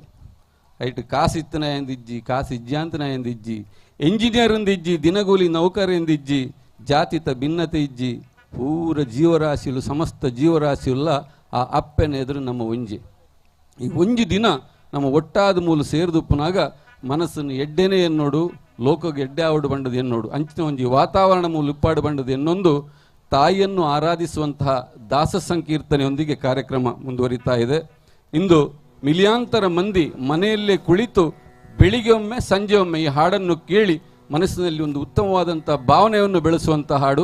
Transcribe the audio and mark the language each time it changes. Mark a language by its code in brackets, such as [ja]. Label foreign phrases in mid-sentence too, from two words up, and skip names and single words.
[tcy] ಐಟ್ ಕಾಸಿತ್ತನ ಎಂದಿಜ್ಜಿ, ಕಾಸು ಇಜ್ಜಾಂತನ ಎಂದಿಜ್ಜಿ, ಎಂಜಿನಿಯರ್ ಎಂದಿಜ್ಜಿ, ದಿನಗೂಲಿ ನೌಕರ ಎಂದಿಜ್ಜಿ, ಜಾತಿತ ಭಿನ್ನತೆ ಇಜ್ಜಿ, ಪೂರ ಜೀವರಾಶಿಲು ಸಮಸ್ತ ಜೀವರಾಶಿಯುಲ್ಲ ಆ ಅಪ್ಪನ ಎದುರು ನಮ್ಮ ಒಂಜಿ. ಈ ಒಂಜಿ ದಿನ ನಮ್ಮ ಒಟ್ಟಾದ ಮೂಲ ಸೇರಿದುಪ್ಪನಾಗ ಮನಸ್ಸನ್ನು ಎಡ್ಡೆನೇ ಎನ್ನೋಡು, ಲೋಕಗೆ ಎಡ್ಡೆ ಆವಡು ಬಂಡದು ಎನ್ನೋಡು, ಅಂಚಿನ ಒಂಜಿ ವಾತಾವರಣ ಮೂಲ ಉಪ್ಪಾಡು ಬಂಡದು ಎನ್ನೊಂದು [kn] ತಾಯಿಯನ್ನು ಆರಾಧಿಸುವಂತಹ ದಾಸ ಸಂಕೀರ್ತನೆಯೊಂದಿಗೆ ಕಾರ್ಯಕ್ರಮ ಮುಂದುವರಿತಾ ಇದೆ. ಇಂದು ಮಿಲಿಯಾಂತರ ಮಂದಿ ಮನೆಯಲ್ಲೇ ಕುಳಿತು ಬೆಳಿಗ್ಗೆ ಒಮ್ಮೆ ಸಂಜೆ ಒಮ್ಮೆ ಈ ಹಾಡನ್ನು ಕೇಳಿ ಮನಸ್ಸಿನಲ್ಲಿ ಒಂದು ಉತ್ತಮವಾದಂಥ ಭಾವನೆಯನ್ನು ಬೆಳೆಸುವಂಥ ಹಾಡು.